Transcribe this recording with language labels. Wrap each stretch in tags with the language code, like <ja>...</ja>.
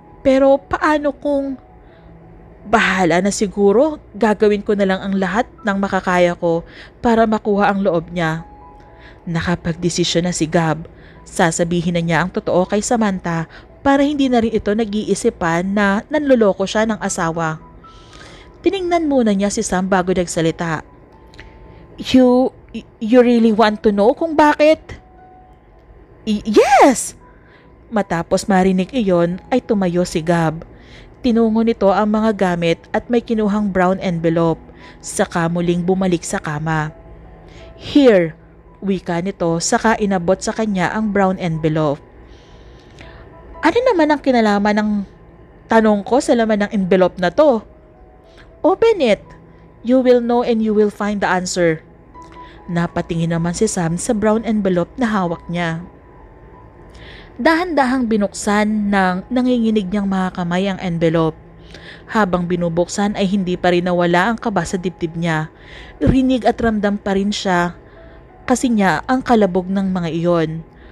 <tl>Pero paano kung bahala na siguro, gagawin ko na lang ang lahat ng makakaya ko para makuha ang loob niya. Nakapagdesisyon na si Gab. Sasabihin na niya ang totoo kay Samantha para hindi na rin ito nag-iisipan na nanloloko siya ng asawa. Tiningnan muna niya si Sam bago nagsalita.</tl> <en>You really want to know</en> <tl>kung bakit? Yes! Matapos marinig iyon ay tumayo si Gab. Tinungo nito ang mga gamit at may kinuhang brown envelope. Saka muling bumalik sa kama. Here, wika nito saka inabot sa kanya ang brown envelope. Ano naman ang kinalaman ng tanong ko sa laman ng envelope na to?</tl> <en>Open it. You will know and you will find the answer.</en> <tl>Napatingin naman si Sam sa brown envelope na hawak niya. Dahan-dahang binuksan ng nanginginig niyang mga kamay ang envelope. Habang binubuksan ay hindi pa rin nawala ang kaba sa dibdib niya. Rinig at ramdam pa rin siya kasi niya ang kalabog ng mga iyon.</tl>